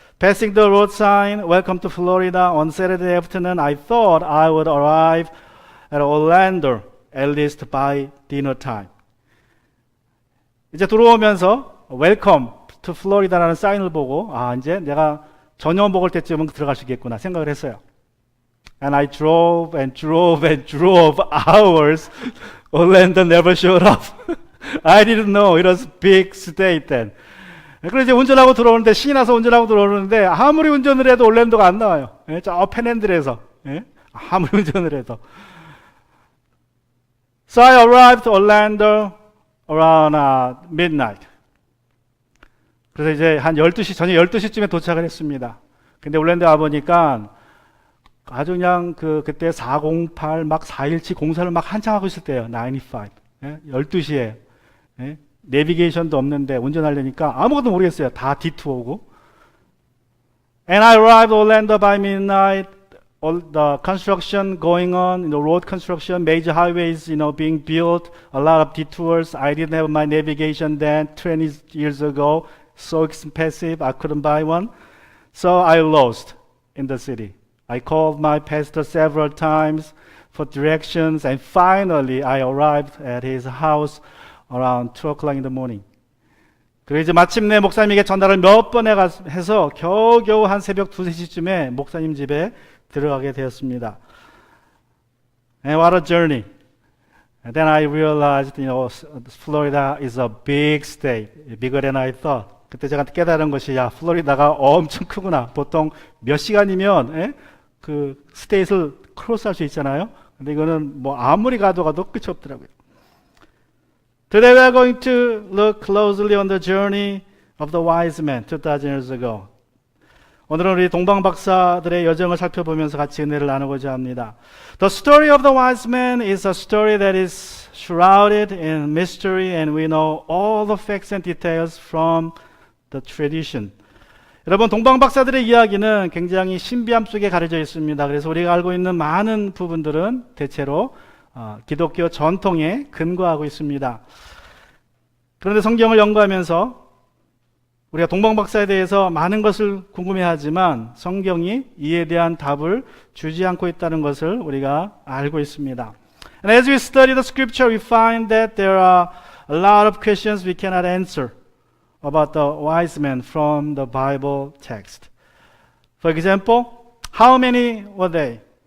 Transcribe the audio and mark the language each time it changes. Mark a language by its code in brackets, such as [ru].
[en] Passing the road sign, welcome to Florida, on Saturday afternoon, I thought I would arrive at Orlando at least by dinner time. [ko] 이제 들어오면서 [en] welcome to Florida [ko] 라는 사인을 보고 이제 내가 저녁 먹을 때쯤은 들어갈 수 있겠구나 생각을 했어요. [en] And I drove and drove and drove hours. Orlando never showed up. I didn't know it was a big state then. [ko] 그래서 이제 운전하고 들어오는데 신이 나서 운전하고 들어오는데 아무리 운전을 해도 올랜도가 안 나와요. 저 펜핸들에서 아무리 운전을 해도. [en] So I arrived Orlando around midnight. [ko] 그래서 이제 한 12시 저녁 12시쯤에 도착을 했습니다. 근데 올랜도에 와 보니까 아주 그냥 그때 408 막 417 공사를 막 한창 하고 있을 때예요. 95. 12시에. 내비게이션도 없는데 운전하려니까 아무것도 모르겠어요. 다 D2오고. [en] And I arrived Orlando by midnight. All the construction going on, road construction, major highways, being built, a lot of detours. I didn't have my navigation then, 20 years ago. so expensive, I couldn't buy one. So I lost in the city. I called my pastor several times for directions, and finally I arrived at his house around 2 o'clock in the morning. [ko] 그리고 이제 마침내 목사님에게 전화를 몇 번 해서 겨우겨우 한 새벽 2, 3시쯤에 목사님 집에 들어가게 되었습니다. [en] And what a journey. And then I realized, Florida is a big state, bigger than I thought. [ko] 그때 제가 깨달은 것이, 야, 플로리다가 엄청 크구나. 보통 몇 시간이면 그 스테이트를 크로스할 수 있잖아요. 근데 이거는 뭐 아무리 가도 끝이 없더라고요. [en] Today we are going to look closely on the journey of the wise men 2,000 years ago. [ko] 오늘은 우리 동방 박사들의 여정을 살펴보면서 같이 은혜를 나누고자 합니다. [en] The story of the wise men is a story that is shrouded in mystery, and we know all the facts and details from the tradition. [ko] 여러분, 동방 박사들의 이야기는 굉장히 신비함 속에 가려져 있습니다. 그래서 우리가 알고 있는 많은 부분들은 대체로 기독교 전통에 근거하고 있습니다. 그런데 성경을 연구하면서 우리가 동방 박사에 대해서 많은 것을 궁금해하지만 성경이 이에 대한 답을 주지 않고 있다는 것을 우리가 알고 있습니다. [en] And as we study the scripture, we find that there are a lot of questions we cannot answer about the wise men from the Bible text. For example, how many were they?